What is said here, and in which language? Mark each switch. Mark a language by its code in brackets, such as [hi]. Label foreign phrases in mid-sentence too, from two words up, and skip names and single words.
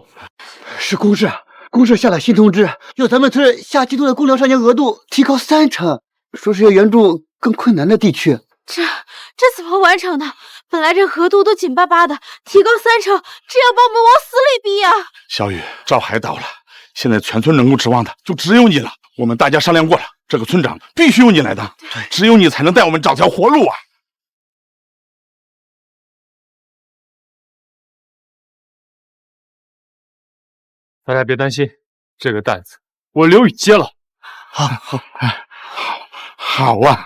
[zh] 是公社下了新通知，要咱們村下季度的公糧上年額度提高30%，說是要援助更困難的地區。這怎麼完成的？本來這額度都緊巴巴的，提高30%，這要把我們往死裡逼呀！小雨，趙海倒了，現在全村能夠指望的就只有你了。我們大家商量過了，這個村長必須由你來當，只有你才能帶我們找條活路啊！大家別擔心，這個擔子我劉宇接了。好啊！